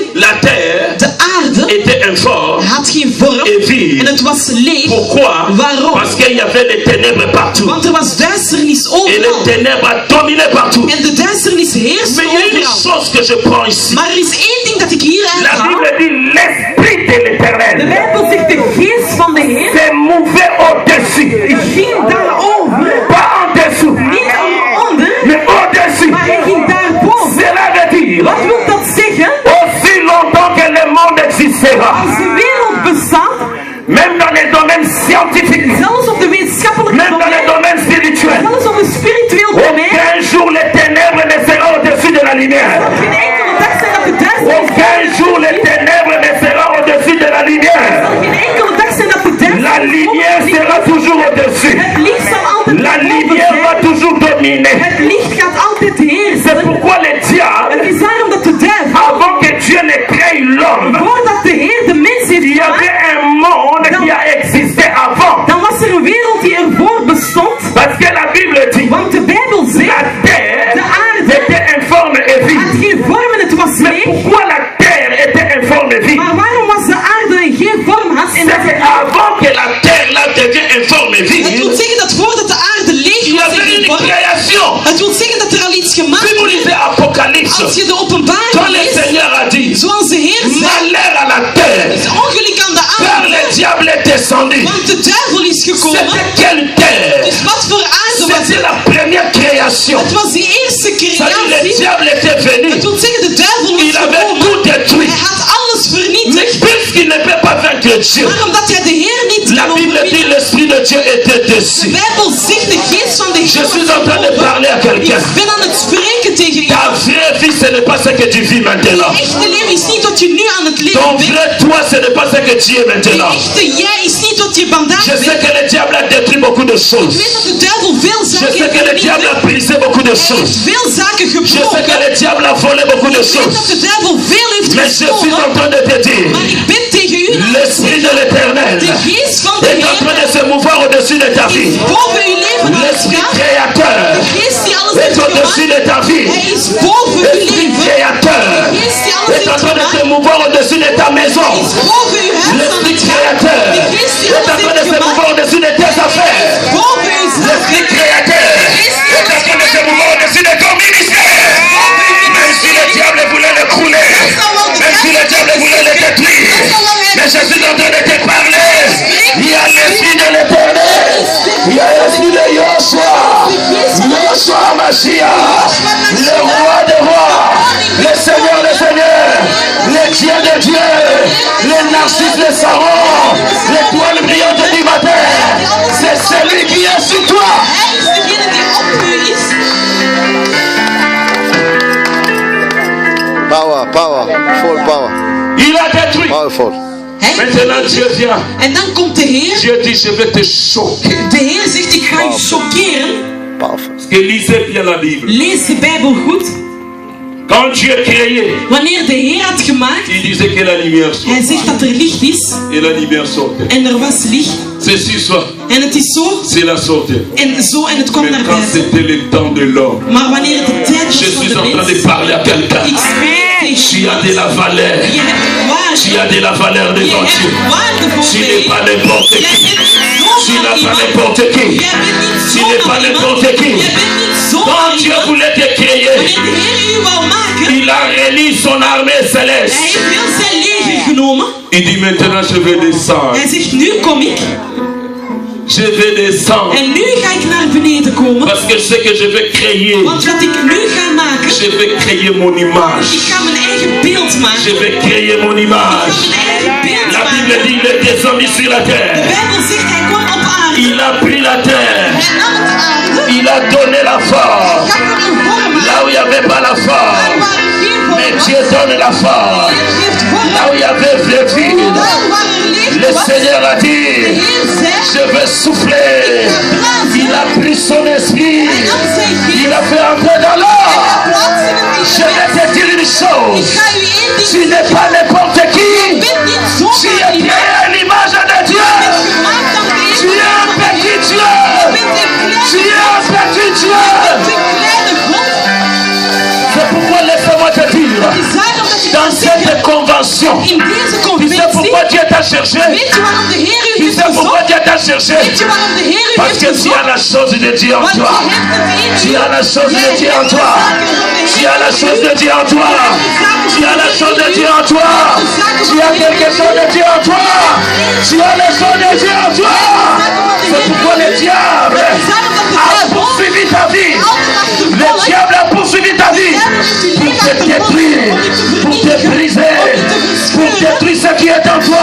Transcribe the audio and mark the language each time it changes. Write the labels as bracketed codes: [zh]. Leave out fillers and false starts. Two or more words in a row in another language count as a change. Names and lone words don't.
[fr] la terre [nl] de aarde [fr] était informe [nl] had geen vorm [fr] et vide. [nl] en het was leeg. [fr] Pourquoi? [nl] Waarom? [fr] Parce qu'il y avait les ténèbres partout. [nl] Want er was duisternis [fr] Et [nl] overal. [fr] les ténèbres dominaient partout. [nl] En de duisternis heerste [fr] Mais il y a une [nl] overal. [fr] chose que je prends ici. [nl] Maar er is één ding dat ik hier [fr] La [nl] uithaal. [fr] Bible dit l'esprit de [nl] De [fr] l'éternel [nl] Bijbel zegt de geest van de Heer [fr] s'est mouvé au-dessus. [nl] ging daarover. [fr] Pas en dessous, [nl] Niet onder, [fr] mais au-dessus. [nl] maar hij ging daarboven. [fr] Cela veut dire, [nl] Wat wil dat zeggen? [fr] aussi longtemps que le monde existera, [nl] Als de wereld bestaat, [fr] même dans les domaines scientifiques, [nl] zelfs op de wetenschappelijke [fr] même dans les [nl] domein, [fr] domaines spirituels, [nl] zelfs op een spiritueel domein, [fr] aucun jour les ténèbres ne seront au-dessus de la lumière. [nl] geen enkele dag zijn dat de duisternis, [fr] Aucun jour les ténèbres ne seront au-dessus de la lumière. [nl] geen enkele dag zijn dat de [fr] La lumière [nl] duisternis, [fr] sera toujours au-dessus. [nl] het licht zal altijd [fr] La [nl] boven [fr] lumière va [nl] zijn. [fr] toujours dominer. [nl] Het licht gaat altijd [fr] C'est [nl] heersen. [fr] pourquoi le diable, [nl] Het is daarom dat de duivel, [fr] avant que Dieu ne crée l'homme, [nl] voordat de Heer de mens heeft [fr] il y avait [nl] gemaakt, [fr] un monde qui a existé avant. [nl] dan was er een wereld die ervoor bestond. [fr] Parce que la Bible dit, [nl] Want de Bijbel [fr] la [nl] zegt, [fr] terre [nl] de aarde [fr] était informe et [nl] had [fr] vide. [nl] geen vorm en het was [fr] Mais [nl] leeg. [fr] pourquoi la terre était informe et vide? [nl] Maar waarom was de aarde en geen vorm had? En [fr] C'est qu'avant que la terre là devienne informe et [nl] het wil [fr] vide, [nl] zeggen dat voordat de aarde leeg [fr] il y [nl] was en [fr] avait [nl] geen [fr] une [nl] vorm, [fr] création. [nl] het wil zeggen dat er al iets gemaakt [fr] Si vous [nl] is. [fr] lisez Apocalypse, [nl] Als je de [fr] quand [nl] openbaring [fr] le [nl] leest, [fr] Seigneur a dit, [nl] zoals de Heer zei, [fr] malheur à la terre, [nl] het ongeluk aan de [fr] car [nl] aarde, [fr] le diable est descendu. [nl] want de duivel is gekomen. [fr] C'était quelle terre? [nl] Dus wat voor aarde was [fr] C'était [nl] het? [fr] la première création. [nl] Het was die eerste [fr] C'est-à-dire le [nl] creatie. [fr] diable était venu. [nl] Het wil zeggen, de duivel [fr] Il [nl] was [fr] avait [nl] gekomen. [fr] tout détruit. [nl] Hij had alles [fr] Mais [nl] vernietigd. [fr] puisqu'il ne peut pas vaincre Dieu, [nl] Maar omdat hij de Heer niet [fr] la [nl] kan [fr] Bible dit [nl] overwinnen, [fr] l'Esprit de Dieu était [nl] de [fr] dessus. [nl] Bijbel zegt de geest van de [fr] Je [nl] Heer [fr] suis [nl] was [fr] en train de [nl] gekomen. [fr] parler à quelqu'un. [nl] Ik ben aan het spreken tegen je. [fr] Ta vraie vie, ce n'est pas ce que tu vis maintenant. [nl] Je echte leven is niet wat je nu aan het leven [fr] Ton [nl] bent. [fr] vrai toi, ce n'est pas ce que tu es [nl] Je [fr] maintenant. [nl] echte jij is niet wat je vandaag [fr] Je sais [nl] bent. [fr] que le diable a détruit beaucoup de [nl] Je [fr] choses. [nl] weet dat de duivel veel [fr] Je [nl] zaken [fr] sais que le [nl] heeft [fr] diable a [nl] vernietigd. [fr] brisé beaucoup de [nl] Hij [fr] choses. [nl] heeft veel zaken [fr] Je sais que [nl] gebroken. [fr] le diable a volé beaucoup de [nl] Ik weet dat [fr] choses. [nl] de duivel veel heeft [fr] Mais je suis [nl] gestolen. [fr] en train de te dire, [nl] Maar ik ben tegen u aan het [fr] l'Esprit de l'Éternel [nl] de geest van de [fr] est en train [nl] Heer [fr] de se mouvoir au-dessus de ta [nl] is [fr] vie. [nl] boven uw leven aan het [fr] L'Esprit [nl] gaan. [fr] créateur [nl] De geest die alles [fr] est [nl] heeft [fr] au-dessus [nl] gemaakt. [fr] de ta vie. [nl] Hij is boven uw [fr] L'Esprit [nl] leven. [fr] créateur [nl] De geest die alles [fr] est en [nl] heeft [fr] train de se [nl] gemaakt. [fr] mouvoir au-dessus de ta maison. [nl] Is boven uw huis aan [fr] L'Esprit [nl] het gaan. [fr] créateur [nl] De geest die [fr] est en [nl] alles [fr] train de [nl] heeft [fr] se [nl] gemaakt. [fr] mouvoir au-dessus de tes affaires. [nl] Boven uw [fr] L'Esprit [nl] zaken. [fr] créateur est en train de se mouvoir au-dessus de ton ministère. Même si le diable voulait le couler, même si le diable voulait le détruire, mais je suis en train de te parler. Il y a l'Esprit de l'Éternel, il y a l'Esprit de Yoshua, Yoshua Mashiach, le roi des rois, le Seigneur des seigneurs, le Dieu de Dieu, le Narcisse de Saron, l'étoile brillante du matin. C'est celui qui est sur toi. [nl] Hij is degene die op u is. [en] Power, power, full power, [fr] Il a détruit. [en] powerful. [nl] Hij [fr] Maintenant Dieu vient. [nl] En dan komt de Heer. [fr] Dieu dit, je vais te choquer. [nl] De Heer zegt, ik ga je choqueren. [en] Powerful. [fr] Et lisez bien la Bible. [nl] Lees de Bijbel goed. [fr] Quand Dieu créait, [nl] Wanneer de Heer had gemaakt, [fr] il disait que la lumière soit. [nl] hij zegt dat er licht is [fr] Et la lumière sortait. [nl] en er was licht. [fr] Ceci soit, [nl] En het is zo [fr] c'est la sortie. [nl] en zo en het kwam [fr] Mais [nl] naar [fr] quand [nl] buiten. [fr] c'était le temps de l'homme, [nl] Maar wanneer het de tijd [fr] je [nl] was van [fr] suis [nl] de [fr] en train de [nl] mens, [fr] parler à quelqu'un. [nl] ik spreek tegen [fr] Tu as de la valeur. [nl] je hebt [fr] Tu [nl] waarde. [fr] as de la valeur [nl] Je [fr] devant Dieu. [nl] hebt waarde voor [fr] Tu [nl] de [fr] n'es pas [nl] Heer. [fr] n'importe [nl] Jij [fr] qui. [nl] bent [fr] Tu [nl] zomaar [fr] n'es pas [nl] iemand. [fr] n'importe qui. [nl] Jij bent niet [fr] Tu n'es pas [nl] zomaar [fr] n'importe [nl] iemand. [fr] qui. [nl] Jij bent niet zomaar [fr] Quand Dieu [nl] iemand. [fr] voulait te créer, [nl] Wanneer de Heer u wou maken, [fr] il a réuni son armée [nl] hij [fr] céleste. [nl] heeft heel zijn leger genomen. [fr] Il dit maintenant je vais descendre. [nl] Hij zegt nu kom ik [fr] Je vais descendre. [nl] en nu ga ik naar beneden komen. [fr] Parce que je sais que je vais créer. [nl] Want wat ik nu ga maken, [fr] Je vais créer mon image. [nl] ik ga mijn eigen beeld [fr] Je [nl] maken. [fr] vais créer mon [nl] Ik ga [fr] image. [nl] mijn eigen beeld [fr] La Bible [nl] maken. [fr] dit il est descendu sur la [nl] De [fr] terre. [nl] Bijbel zegt hij kwam op aarde. [fr] Il a pris la terre. [nl] Hij nam het aarde. [fr] Il a donné la forme. [nl] Gaf er een vorm [fr] Là [nl] aan. [fr] où il n'y avait pas la [nl] Daar [fr] forme. [nl] waar er geen vorm [fr] Mais [nl] was. [fr] Dieu donne la forme. [nl] Heer geeft vorm. [fr] Là où il y avait le vide. [nl] Daar waar er leeg [fr] Le [nl] was. [fr] Seigneur a [nl] De [fr] dit, [nl] Heer zei, [fr] je vais souffler. [nl] blazen. [fr] Il a pris son esprit. [nl] Hij nam zijn [fr] Il [nl] geest. [fr] a fait entrer dans l'or. [nl] Plaats in het [fr] Je vais te dire une [nl] Ik [fr] chose. [nl] ga u één ding [fr] Tu n'es pas n'importe qui. [nl] Je bent niet [fr] Tu [nl] zomaar [fr] es [nl] iemand. [fr] créé à l'image de Dieu. [nl] Je bent gemaakt aan de [fr] Tu es un petit Dieu. [nl] Je bent een [fr] Tu [nl] kleine [fr] es un petit Dieu. [nl] een kleine God. [fr] C'est pourquoi laisse-moi te dire, [nl] Het is daarom dat je [fr] dans [nl] kan zeggen, [fr] cette convention, [nl] in deze [fr] tu sais [nl] conventie, [fr] pourquoi Dieu t'a cherché? [nl] weet je waarom de Heer u [fr] Tu [nl] heeft [fr] sais pourquoi [nl] gezocht? [fr] Dieu t'a cherché? [nl] Weet je waarom de Heer u [fr] Parce [nl] heeft [fr] que tu [nl] gezocht? [fr] as la chose de Dieu en [nl] Want je [fr] toi. [nl] hebt het in [fr] Tu [nl] u. [fr] as la chose de [nl] Jij [fr] Dieu en [nl] hebt de [fr] toi. [nl] zaken van de [fr] Tu [nl] Heer [fr] as la [nl] in [fr] chose [nl] u. [fr] de Dieu en toi. Tu as la chose de Dieu en toi. Tu as quelque chose de Dieu en toi. Tu as les choses de Dieu en toi. C'est pourquoi le diable a poursuivi ta vie. Le diable a poursuivi ta vie pour te détruire, pour te briser, pour détruire ce qui est en toi.